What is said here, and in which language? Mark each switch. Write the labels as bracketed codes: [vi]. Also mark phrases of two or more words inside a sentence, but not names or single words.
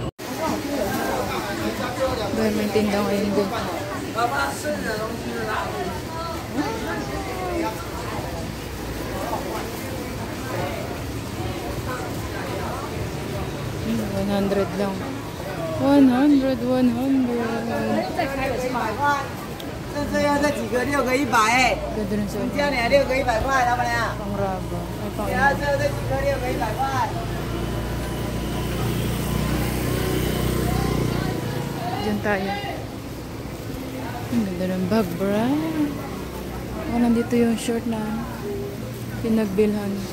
[tl] Doon may tinda ngayon doon. $100 lang. 100. [zh] 这要这几个6个100，你叫你6个100块，老板娘。 [tl] Pang raba. Ay, [zh] 然后最后这几个6个100块。 [tl] Diyan tayo. Ang ganda ng bag, bra. Nandito yung short na pinagbilhan.